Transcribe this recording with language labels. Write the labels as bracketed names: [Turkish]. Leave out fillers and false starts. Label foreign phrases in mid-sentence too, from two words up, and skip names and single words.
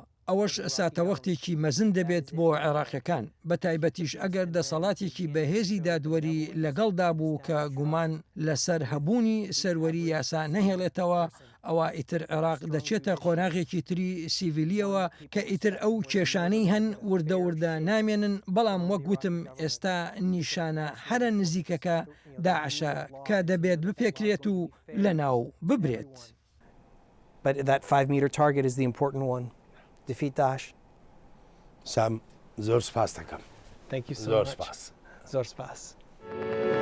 [Central Kurdish] ئەوەش ساتەوەختێکی مەزن دەبێت بۆ عێراقیەکان بە تایبەتیش ئەگەر دەسەڵاتێکی بەهێزی دادوەری لەگەڵدا بوو کە گومان لەسەر هەبوونی سەروەری یاسا نەهێڵێتەوە ئەوە ئیتر عێراق دەچێتە قۆناغێکی تری سیڤیلیەوە کە ئیتر ئەو کێشانەی هەن وردە نامێنن بەڵام وەک گوتم ئێستا نیشانە هەرە نزیکەکە داعشە کە دەبێت بپێکرێت و لە ناو ببرێت. [English] But that 5-meter target is the important one. Defeat Daesh. [Central Kurdish] سام زۆر سپاس دەکەم. [English] Thank you so [Central Kurdish] زۆر [English] much. [Central Kurdish] سپاس. زۆر سپاس.